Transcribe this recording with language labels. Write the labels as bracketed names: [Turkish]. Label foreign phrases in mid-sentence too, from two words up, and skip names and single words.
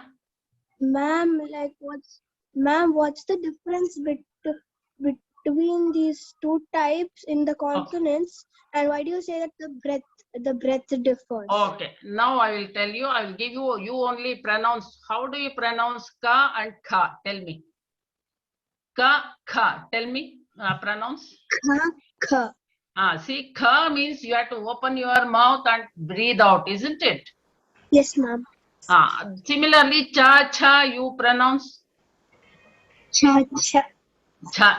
[English] Ma'am, like what's the difference between these two types in the consonants, and why do you say that the breath differs? Okay, now I will tell you, I will give you, you only pronounce, how do you pronounce ka and kha? Tell me. Ka, kha, tell me, pronounce. Kha. See, kha means you have to open your mouth and breathe out, isn't it? Yes, ma'am. Similarly, cha, cha, you pronounce? Cha, cha. Cha.